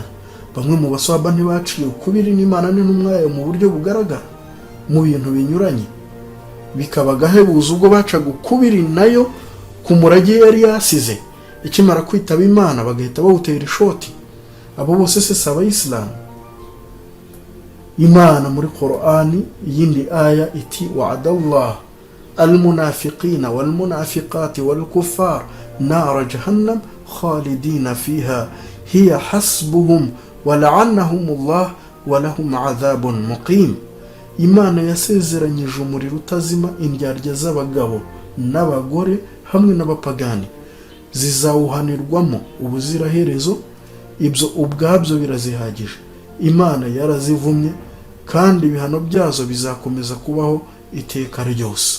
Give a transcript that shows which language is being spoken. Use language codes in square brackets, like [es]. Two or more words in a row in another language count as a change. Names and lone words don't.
[rw] Bamwe mu basahaba ntibaciye ukubiri n'Imana n'intumwa yayo mu buryo bugaragara mu bintu binyuranye, bikaba gahebuza ubwo bacaga ukubiri nayo ku murage yari yasize, ikimara kwitaba Imana bagahita bawutera ishoti. Abo bose se saba Islam. Imana muri Qur'ani yindi aya iti [ar] وعد الله المنافقين والمنافقات والكفار نار جهنم خالدين فيها هي حسبهم ولعنهم الله ولهم عذاب مقيم. [rw] Imana yasezeranyije umuriro utazima indyarya z'abagabo n'abagore hamwe n'abapagani, zizawuhanirwamo ubuziraherezo. Ibyo ubwabyo birazihagije. Imana yarazivumye kandi ibihano byazo bizakomeza kubaho iteka ryose.